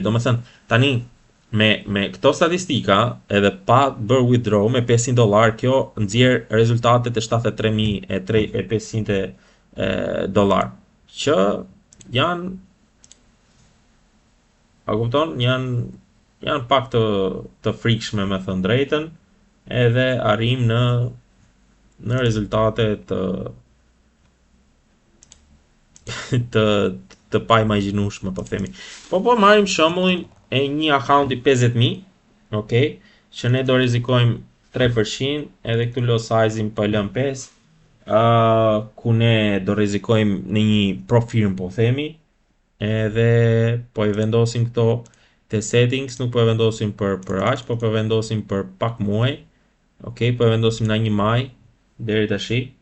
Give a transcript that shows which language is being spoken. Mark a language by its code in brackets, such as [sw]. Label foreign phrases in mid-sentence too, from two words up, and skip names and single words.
[sq] Domethënë, tani me këto statistika edhe pa bërë withdraw me $500, kjo nxjerr rezultatet e $73,500 që janë, a kupton, janë pak të frikshme, me thënë drejtën, edhe arrim në rezultate të pa imagjinueshme, po themi. Po marrim shembullin e një akaunti 50.000, okay, që ne do rrezikojmë 3%, edhe këtu [en] lot size-in [sq] po lëm 5, ku ne do rrezikojmë në një profirm po themi, edhe po i vendosim këto te settings, nuk po e vendosim për aq, po e vendosim për pak muaj. Ok, po e vendosim në 1 maj deri tash.